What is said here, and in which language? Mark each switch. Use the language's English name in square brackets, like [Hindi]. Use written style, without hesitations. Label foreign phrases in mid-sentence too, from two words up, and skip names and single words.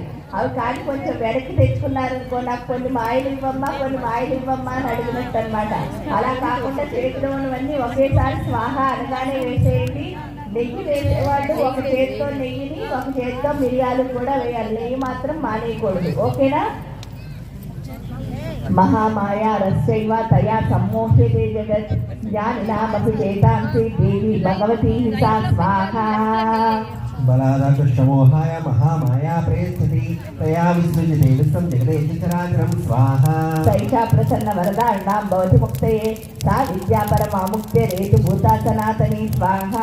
[Telugu] అవి కానీ కొంచెం వెనక్కి తెచ్చుకున్నారనుకో, నాకు కొన్ని మాయలు ఇవ్వమ్మా అని అడిగినట్టు అనమాట. అలా కాకుండా చేతిలో ఉన్నవన్నీ ఒకేసారి స్వాహ అనగానే వేసేయండి. నెయ్యి వేసేవాళ్ళు ఒక చేతితో నెయ్యిని, ఒక చేతితో మిరియాలు కూడా వేయాలి. నెయ్యి మాత్రం మానేయకూడదు. ఓకేనా? [Sanskrit] महामाया रस्यैव तया सम्मोह्यते जगत् ज्ञानिनामपि चेतांसि देवी भगवती सा स्वाहा बलादाकृष्टमोहाय महामाया प्रेष्यति तया विसृज्यते विश्वं जगदेति चराचरं स्वाहा सैषा प्रसन्न वरदार्णां भवति मुक्तये सा विद्या परमामुक्तिरेतु भूता सनातनी स्वाहा